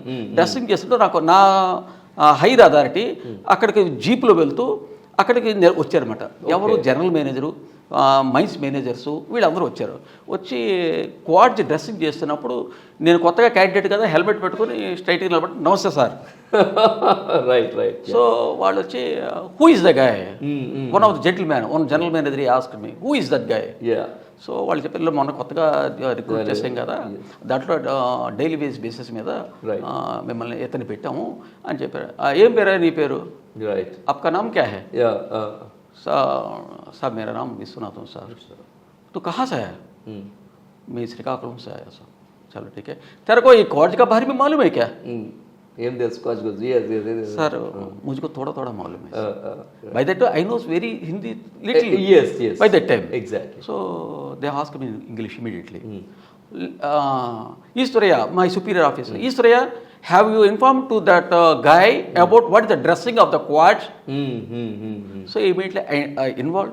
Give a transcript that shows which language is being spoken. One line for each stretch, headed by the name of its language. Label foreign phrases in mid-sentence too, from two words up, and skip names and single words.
Telugu: డ్రెస్సింగ్ చేస్తుంటే నాకు నా
English: higher authority
Telugu: అక్కడికి జీప్లో వెళ్తూ అక్కడికి వచ్చారన్నమాట. ఎవరు
English: general manager, mines managers
Telugu: వీళ్ళందరూ వచ్చారు. వచ్చి
English: quads dressing
Telugu: చేస్తున్నప్పుడు నేను కొత్తగా క్యాండిడేట్ కదా హెల్మెట్ పెట్టుకొని స్ట్రైట్గా నిలబడి నమస్తే సార్.
English: right right. సో
Telugu: వాళ్ళు వచ్చి
English: who is the guy, one of the general manager asked me who is that guy.
Telugu: సో వాళ్ళు చెప్పారు మొన్న కొత్తగా రిక్రూట్ చేసాం కదా, దాంట్లో
English: daily basis
Telugu: మీద మిమ్మల్ని ఇతని పెట్టాము అని చెప్పారు. ఏం పేరు నీ పేరు? రైట్.
Hindi: आपका नाम क्या है? साहब मेरा नाम विश्वनाथ हूँ सर. तो कहाँ से है? मैं श्रीकाकुलम से आया सर. चलो ठीक है. तेरे को ये कॉलेज का बारे में मालूम है क्या?
Telugu: ఏం తెలుసుకోవచ్చు?
Hindi: सर मुझको थोड़ा थोड़ा मालूम है.
English: By that time I know very Hindi little. Yes. By that time. Exactly. So they asked me in English immediately. Eastoria, my superior officer. Eastoria, have you informed to that guy about what is the dressing of the quads? So immediately I involved.